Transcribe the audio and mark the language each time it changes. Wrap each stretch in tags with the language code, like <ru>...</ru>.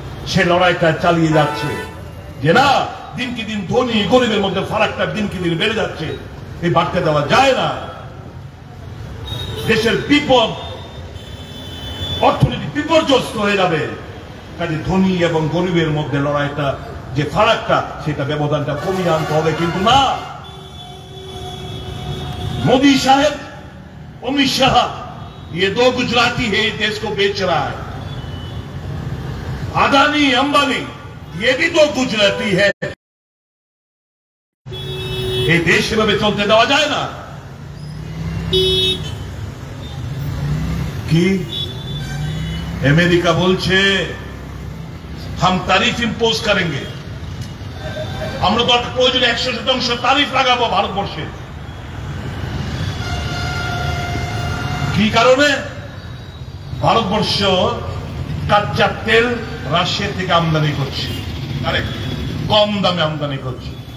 <bn>সে লড়াইটা চালিয়ে যাচ্ছে যে না, দিনকে দিন ধনী গরিবের মধ্যে ফারাকটা দিনকে দিন বেড়ে যাচ্ছে, এই বাড়তে দেওয়া যায় না। দেশের বিপদ, অর্থনীতি বিপর্যস্ত হয়ে যাবে। কাজে ধনী এবং গরিবের মধ্যে লড়াইটা, যে ফারাকটা, সেটা ব্যবধানটা কমিয়ে আনতে হবে। কিন্তু না,</bn> <hi>मोदी साहब, अमित शाह, ये दो गुजराती है, देश को बेच रहा है। अदानी अंबानी, ये भी दो गुजराती है। ये देश में चलते देवा जाए ना कि अमेरिका बोलছে हम तारीफ इम्पोज करेंगे।</hi> <bn>আমরা তো প্রয়োজনে 100% তারিফ লাগাবো ভারতবর্ষে। কি কারণে? ভারতবর্ষ কাঁচা তেল রাশিয়া থেকে আমদানি করছে, কম দামে আমদানি করছে।</bn>